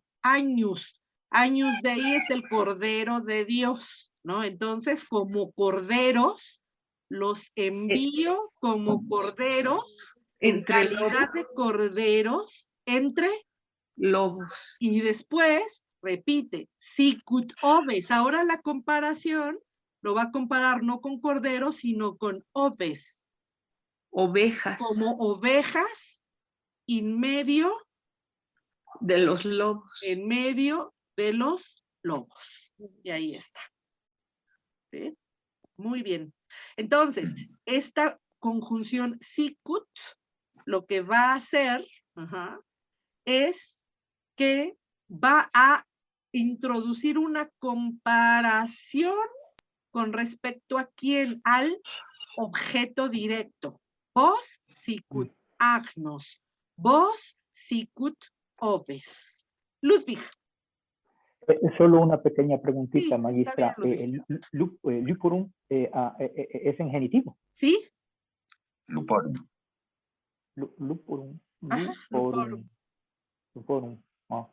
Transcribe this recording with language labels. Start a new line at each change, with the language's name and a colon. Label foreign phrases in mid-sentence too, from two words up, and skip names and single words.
Latin: Agnus Dei
Spanish: es el Cordero de Dios, ¿no? Entonces, como corderos, los envío como corderos, en Entre calidad de corderos, entre, lobos. y después, repite,
Latin: sicut oves.
Spanish: Ahora la comparación lo va a comparar no con corderos, sino con oves. Ovejas. Como ovejas en medio de los lobos. En medio de los lobos. Y ahí está. ¿Sí? Muy bien. Entonces, esta conjunción sicut lo que va a hacer es que va a introducir una comparación con respecto a quién, al objeto directo.
Latin: Vos sicut agnos, vos sicut oves.
Spanish: Ludwig. Solo una pequeña preguntita, Sí, magistra. está bien, Luporum es en genitivo. ¿Sí? Luporum. Luporum. Ajá, luporum. Luporum. Ok.